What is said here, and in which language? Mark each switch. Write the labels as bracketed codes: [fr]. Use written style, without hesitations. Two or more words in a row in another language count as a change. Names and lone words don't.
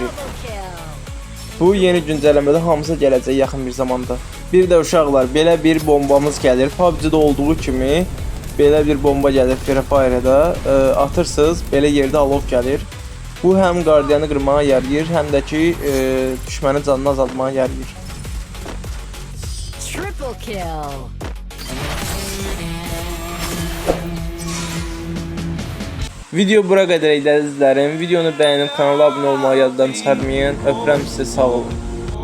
[az] Bu yeni güncəlləmədə hamısı gələcək yaxın bir zamanda. Bir də uşaqlar, belə bir bombamız gəlir. PUBG-də olduğu kimi belə bir bomba gəlir Free Fire-da. Atırsınız, belə yerdə alov gəlir. Bu həm qardiyanı qırmağa yarayır, həm də ki düşmənin canını azaltmağa yarayır. [en] Triple kill. [az] Video bura qədər idi əzizlərim. Videonu bəyənib kanala abunə olmağı yaddan çıxarmayın. Öpürəm sizi, sağ olun.